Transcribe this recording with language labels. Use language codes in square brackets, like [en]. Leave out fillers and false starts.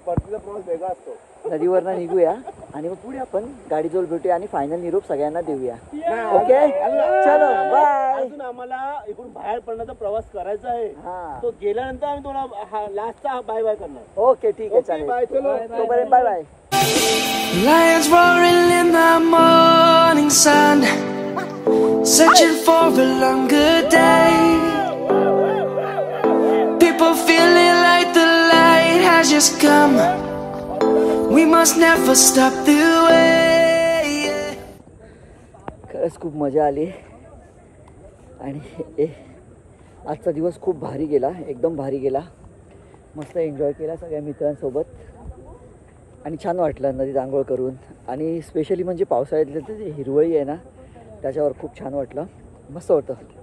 [mr] परतीचा प्रवास वेगळा असतो. नदीवरनं निघूया आणि मग पुढे आपण गाडीजवळ भेटूया आणि फायनल निरोप सगळ्यांना देऊया. ओके चलो बाय. अजून आम्हाला इकडून बाहेर पडण्याचा प्रवास करायचा आहे. तो गेल्यानंतर आम्ही थोडा लास्टचा बाय बाय करणार. ओके ठीक आहे चालेल. बाय चलो तोपर्यंत bye bye. [en] Lions roaring in the morning sun, searching for a longer day. People feeling like the light has just come. We must never stop the way. [mr] खरंच खूप मजा आली आणि आजचा दिवस खूप भारी गेला, एकदम भारी गेला. मस्त एन्जॉय केला सगळ्या मित्रांसोबत आणि छान वाटलं नदीत आंघोळ करून. आणि स्पेशली म्हणजे पावसाळ्यातलं ते जे हिरवळी आहे ना त्याच्यावर खूप छान वाटलं, मस्त होतं.